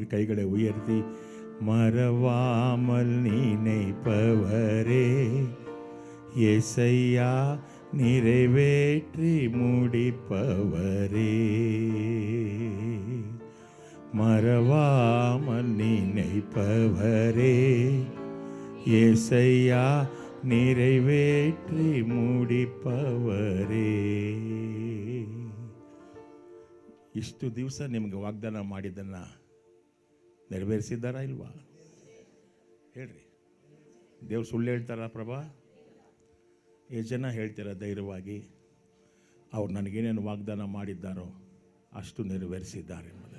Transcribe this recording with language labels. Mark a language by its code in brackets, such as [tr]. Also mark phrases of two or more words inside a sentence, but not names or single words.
[ta] கைகளை உயர்த்தி, மறவாமல் நினைப்பவரே ஏசையா நிறைவேற்றி முடிப்பவரே. மறவாமல் நினைப்பவரே ஏசையா நிறைவேற்றி முடிப்பவரೇ. [kn] ಇಷ್ಟು ದಿವಸ ನಿಮಗೆ ವಾಗ್ದಾನ ಮಾಡಿದ್ದನ್ನ ನೆರವೇರಿಸಿದ್ದಾರಾ ಇಲ್ವಾ? ಹೇಳ್ರಿ. ದೇವ್ರು ಸುಳ್ಳು ಹೇಳ್ತಾರ ಪ್ರಭಾ? ಎಷ್ಟು ಜನ ಹೇಳ್ತೀರ ಧೈರ್ಯವಾಗಿ, ಅವ್ರು ನನಗೇನೇನು ವಾಗ್ದಾನ ಮಾಡಿದ್ದಾರೋ ಅಷ್ಟು ನೆರವೇರಿಸಿದ್ದಾರೆ ಎಂಬುದಾಗಿ?